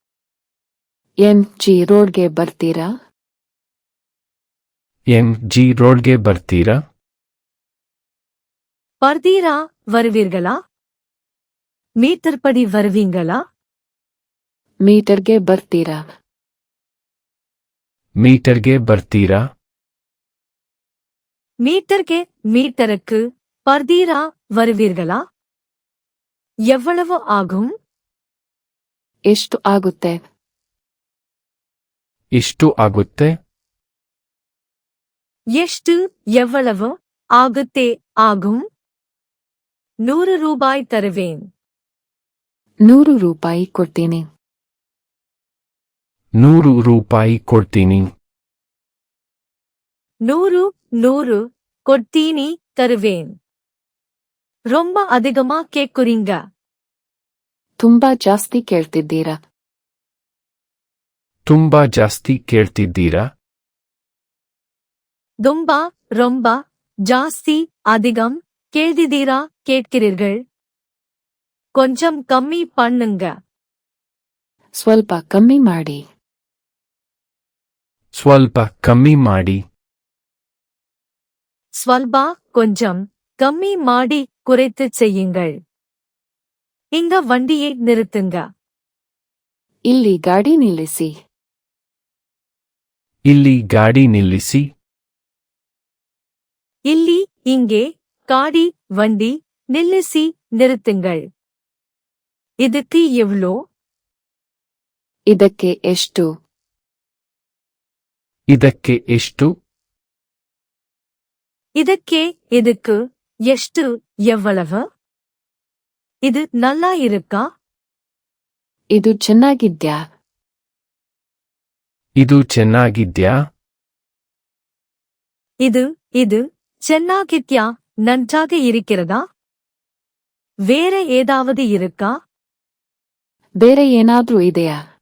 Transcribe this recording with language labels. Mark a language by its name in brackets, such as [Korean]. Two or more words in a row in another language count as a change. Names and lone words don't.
[Kannada] MG ರೋಡ್ಗೆ ಬರ್ತೀರಾ? MG ರೋಡ್ಗೆ ಬರ್ತೀರಾ? [Tamil] பர்தீரா வருவீர்களா? மீட்டர் படி வருவீங்களா? [Kannada] ಮೀಟರ್ಗೆ ಬರ್ತೀರಾ? ಮೀಟರ್ಗೆ ಬರ್ತೀರಾ? [Tamil] மீட்டர்கே மீட்டருக்கு பர்தீரா வருவீர்களா? எவ்வளவு ஆகும்? [Kannada] ಎಷ್ಟು ಆಗುತ್ತೆ? ಎಷ್ಟು ಆಗುತ್ತೆ? [Tamil] ಎಷ್ಟು எவ்வளவு ஆகுத்தே ஆகும்? 100 ரூபாய் தருவேன். [Kannada] 100 ರೂಪಾಯಿ ಕೊಡ್ತೀನಿ. 100 ರೂಪಾಯಿ ಕೊಡ್ತೀನಿ. 100 ಕೊಡ್ತೀನಿ தருவேன். [Tamil] ரொம்ப அதிகமா கேக்குறீங்க. [Kannada] ತುಂಬಾ ಜಾಸ್ತಿ ಕೇಳ್ತಿದ್ದೀರಾ? ತುಂಬಾ ಜಾಸ್ತಿ ಕೇಳ್ತಿದ್ದೀರಾ? [Tamil] தும்பா ரொம்ப ஜாஸ்தி அதிகம் கேள்திதீரா கேட்கிறீர்கள். கொஞ்சம் கம்மி பண்ணுங்க. [Kannada] ಸ್ವಲ್ಪ ಕಮ್ಮಿ ಮಾಡಿ. ಸ್ವಲ್ಪ ಕಮ್ಮಿ ಮಾಡಿ. [Tamil] ஸ்வல்பா கொஞ்சம் கம்மி மாடி குறைத்து செய்யுங்கள். இங்க வண்டியை நிறுத்துங்க. [Kannada] ಇಲ್ಲಿ ಗಾಡಿ ನಿಲ್ಲಿಸಿ. ಇಲ್ಲಿ ಗಾಡಿ ನಿಲ್ಲಿಸಿ. [Tamil] ಇಲ್ಲಿ இங்கே காடி வண்டி நில்லிசி நிறுத்துங்கள். இதுக்கு எவ்வளோ? [Kannada] ಇದಕ್ಕೆ ಎಷ್ಟು? ಇದಕ್ಕೆ ಎಷ್ಟು? [Tamil] ಇದಕ್ಕೆ இதுக்கு ಎಷ್ಟು எவ்வளவு? இது நல்லா இருக்கா? [Kannada] ಇದು ಚೆನ್ನಾಗಿದ್ಯಾ? ಇದು ಚೆನ್ನಾಗಿದ್ಯಾ? ಇದು ಚೆನ್ನಾಗಿದ್ಯಾ, [Tamil] நன்றாக இருக்கிறதா? வேற ஏதாவது இருக்கா? [Kannada] ಬೇರೆ ಏನಾದ್ರೂ ಇದೆಯಾ?